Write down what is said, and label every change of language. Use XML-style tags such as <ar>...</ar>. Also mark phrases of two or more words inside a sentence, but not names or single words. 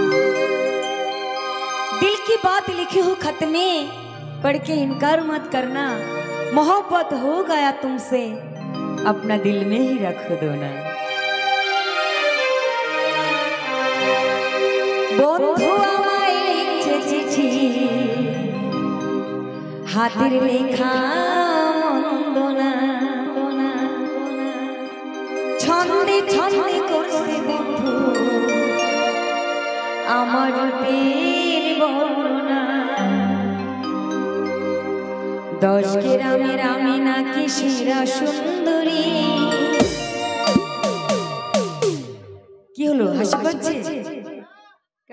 <hi>दिल की बात लिखी हो खत में पढ़ के इनकार मत करना। मोहब्बत हो गया तुमसे अपना दिल में ही रख दो ना।</hi> <bn>বন্ধু আমায় লিখে চিঠি হাতের লেখা মন্দ না। ছন্দে ছন্দে করছে বন্ধু আমার রূপের বর্ণনা। 10 গ্রামের আমি নাকি সেরা সুন্দরী। কি হলো হাসি পাচ্ছে কেন?</bn>